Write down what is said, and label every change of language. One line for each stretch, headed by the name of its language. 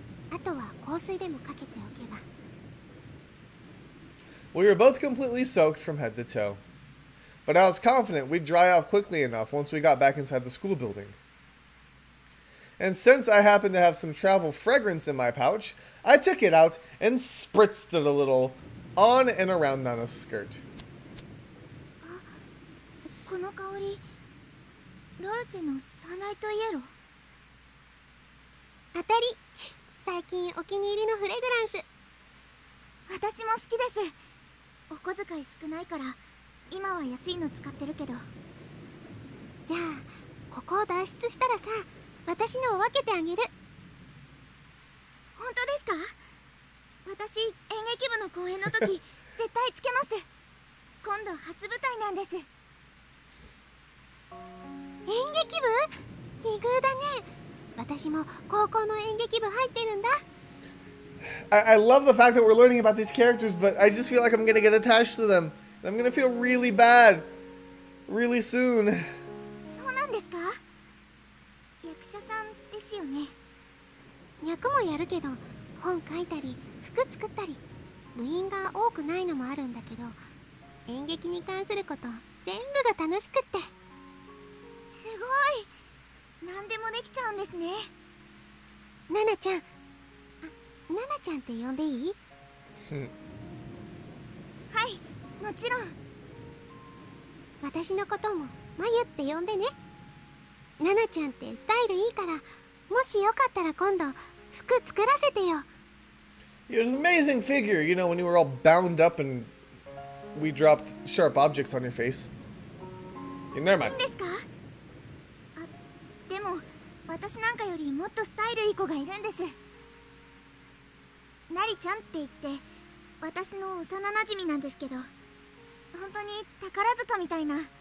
Japanese: あとは香水でもかけておけば。
English: We were both completely soaked from head to toe. But I was confident we'd dry off quickly enough once we got back inside the school building. And since I happened to have some travel fragrance in my pouch, I took it out and spritzed it a little on and around Nana's skirt.
Japanese: この香り、ロルチェのサナイトイエロー。当たり。最近お気に入りのフレグランス。私も好きです。お小遣い少ないから今は安いの使ってるけど。じゃあここを脱出したらさ、私のを分けてあげる。本当ですか？私演劇部の公演の時絶対つけます。今度初舞台なんです。演劇部？奇遇だね。私も高校の演劇部入ってるんだ。
English: I love the fact that we're learning about these characters, but I just feel like I'm gonna get attached to them. I'm gonna feel really bad really soon.
Japanese: そうなんですか？役者さんですよね。役もやるけど、本書いたり、服作ったり、部員が多くないのもあるんだけど、演劇に関すること全部が楽しくって。すごい。何でもできちゃうんですね。ナナちゃん、ナナちゃんって呼んでいい？はい、もちろん。私のこともマユって呼んでね。ナナちゃんってスタイルいいから、もしよかったら今度服作らせてよ。
English: You're an amazing figure, you know, when you were all bound up and we dropped sharp objects on your face. Never mind.
Japanese: いいんですか？でも私なんかよりもっとスタイルいい子がいるんです。ナリちゃんって言って私の幼なじみなんですけど、本当に宝塚みたいな。